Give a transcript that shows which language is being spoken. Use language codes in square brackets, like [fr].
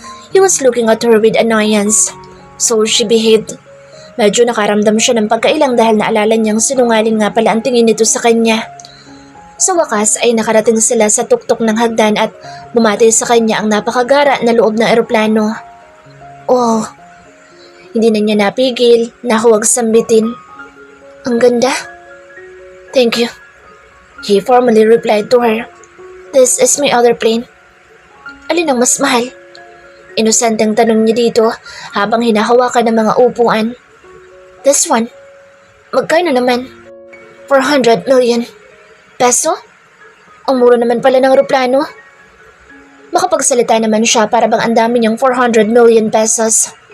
[en] He was looking at her with annoyance. So she behaved. [tl] Medyo nakaramdam siya ng pagkailang dahil naalala niyang sinungaling nga pala ang tingin nito sa kanya. Sa wakas ay nakarating sila sa tuktok ng hagdan at bumati sa kanya ang napakagara na loob ng eroplano. Oh, hindi na niya napigil na huwag sambitin. Ang ganda. [en] Thank you. He formally replied to her. This is my other plane. [tl] Alin ang mas mahal? Inosenteng tanong niya dito habang hinahawakan ng mga upuan. [en] This one. [tl] Magkano naman? 400 million. Peso? Ang mura naman pala ng eroplano. Makapagsalita naman siya para bang ang dami niyang 400 million pesos.